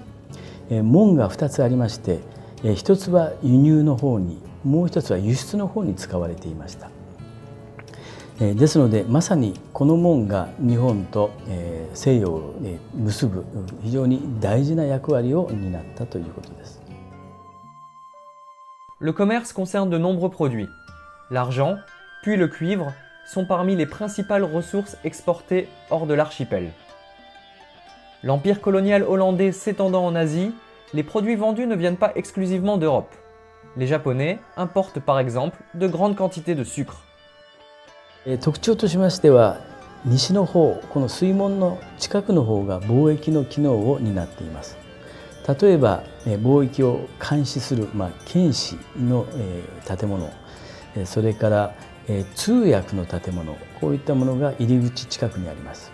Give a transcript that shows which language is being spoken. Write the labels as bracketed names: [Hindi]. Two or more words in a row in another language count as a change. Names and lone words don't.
[Japanese] 門が2つありまして、一つは輸入の方に、もう一つは輸出の方に使われていました。ですのでまさにこの門が日本と西洋を結ぶ非常に大事な役割を担ったということです。 [French] Le commerce concerne de nombreux produits. L'argent, puis le cuivre, sont parmi les principales ressources exportées hors de l'archipel. L'empire colonial hollandais s'étendant en Asie, les produits vendus ne viennent pas exclusivement d'Europe. Les Japonais importent par exemple de grandes quantités de sucre. [Japanese] 特徴としましては、西の方、この水門の近くの方が貿易の機能を担っています。例えば貿易を監視する、検視の建物、それから通訳の建物、こういったものが入り口近くにあります。